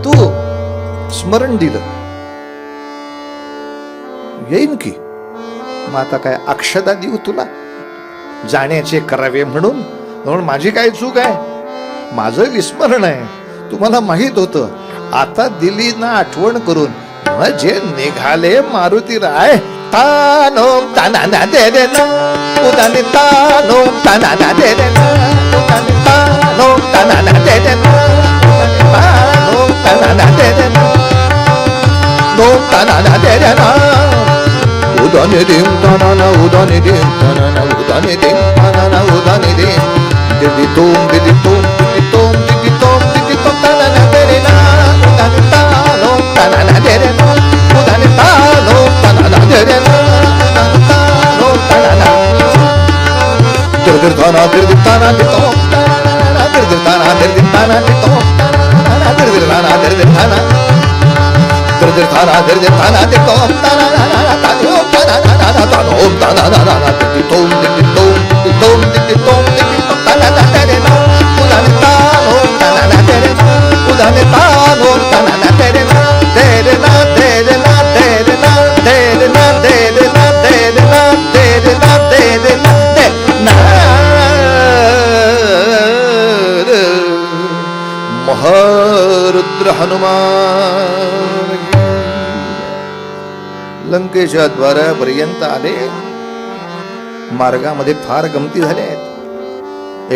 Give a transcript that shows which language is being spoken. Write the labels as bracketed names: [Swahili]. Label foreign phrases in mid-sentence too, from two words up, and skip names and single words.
[Marathi] तू स्मरण दिलं, येईन की. मग आता काय अक्षदा देऊ तुला जाण्याचे करावे म्हणून? म्हणून माझी काय चूक आहे? माझं विस्मरण आहे. तुम्हाला माहित होतं, आता दिली ना आठवण करून. म्हणजे निघाले मारुतीराय. तानो ताना दे दे ना उदाने, तानो ताना दे दे ना उदाने, तानो ताना दे दे ना तानो ताना दे दे ना, नो ताना दे दे ना उदाने दिम ताना उदाने दिम ताना उदाने दिम ताना उदाने दिम दिदी तोम दिदी तोम दिदी तोम दिदी तोम दिदी तोम ताना दे दे ना उदाने, तानो ताना दे दे ना उदाने, तानो ताना दे दे ना तानो ताना दिर ताना दिर ताना दिर तोम दिर ताना दिर ताना दिर तोम दिर ताना दिर ताना दिर ताना दिर ताना दिर तोम ताना तानो ताना तानो ताना दिदी तोम दिदी तोम दिदी तोम दिदी तोम दिदी तोम ताना दे दे ना उदाने, तानो ताना दे दे ना उदाने, तानो ताना दे दे ना दे दे ना दे दे ना दे दे ना दे दे ना दे दे ना दे दे ना दे दे ना दे दे ना दे ना. महारुद्र हनुमान लंकेच्या द्वारापर्यंत आले. मार्गामध्ये फार गमती झाल्या आहेत.